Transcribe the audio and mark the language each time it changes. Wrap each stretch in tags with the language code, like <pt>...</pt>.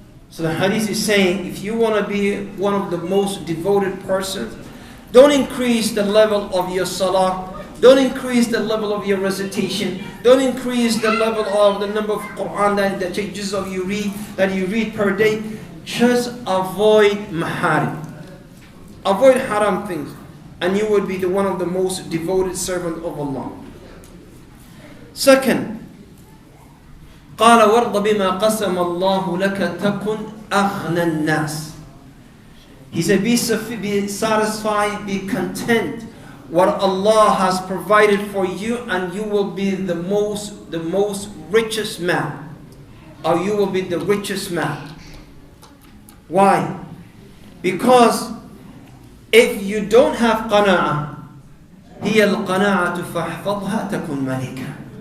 <en>So the hadith is saying, if you want to be one of the most devoted persons, don't increase the level of your salah, don't increase the level of your recitation, don't increase the level of the number of Quran that pages of you read per day. Just avoid maharim. Avoid haram things, and you will be one of the most devoted servants of Allah. Second,</en> <ar>قال وارض بما قسم الله لك تكن أغنى الناس.</ar> <en>He said, be satisfied, be content what Allah has provided for you, and you will be the most richest man, or you will be the richest man. Why? Because if you don't have qana'ah,</en> <ar>هي القناعة فاحفظها تكن ملكا.</ar>